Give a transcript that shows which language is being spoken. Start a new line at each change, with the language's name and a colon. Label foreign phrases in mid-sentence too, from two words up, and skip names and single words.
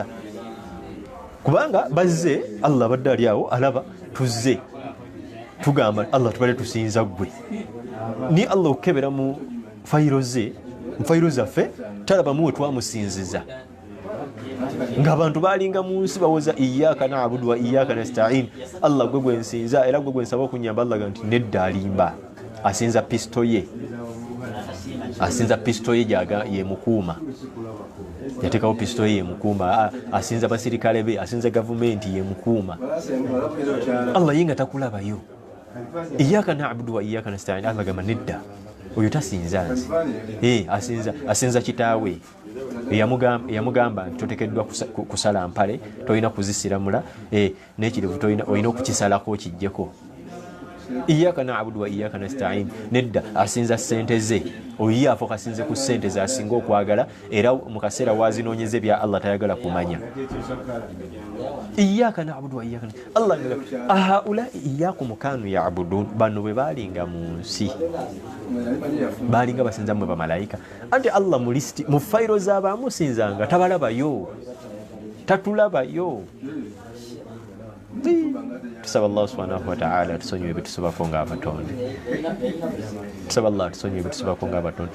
Ganda: Kubanga bazze, Allah badde ali awo alaba, tuzze tugamba Allah tubale tusinza gwe. Ni Allah okebera mu fayiro ze, mu fayiro zaffe, talabamu we twamusinziza. Ng'abantu baalinga mu nsi bawoza
Arabic: إياك نعبد وإياك نستعين,
Ganda: Allah gwe gwensinza era gwe gwensaba okunyamba. Allah nti nedda alimba, asinza pisto ye, asinza pisto ye gyaga ye mukuuma, yateekawo pisto ye mukuuma, asinza basirikale be, asinza gavumenti ye mukuuma. Allah yenga takulabayo.
Arabic: إياك نعبد وإياك نستعين,
Ganda: Allah gamba nedda, oyo tasinza nze, asinza kitaawe eyamugamba nti toteekeddwa kusala mpale, tolina kuzisiramula, n'ekirivu olina okukisalako okijjeko.
Arabic: إياك نعبد وإياك نستعين,
Ganda: nedda asinza ssente ze, oyo afuuka asinze ku ssente ze asinga okwagala, era mu kaseera wazinoonyeze bya Allah tayagala kumanya.
Arabic: إياك نعبد وإياك نستعين.
Ganda: Allah ngamba
Arabic: أهؤلاء إياكم كانوا يعبدون,
Ganda: bano bwe baalinga mu nsi baalinga basinza mmwe bamalayika. Anti Allah mu listi, mu fayiro z'abaamusinzanga tabalabayo, tatulabayo. Tusaba Allah
Arabic: سبحانه وتعالى
Ganda: tusonyiwe betusubako ng'abatonde, tusaba Allah tusonyiwe betusubako ng'abatonde.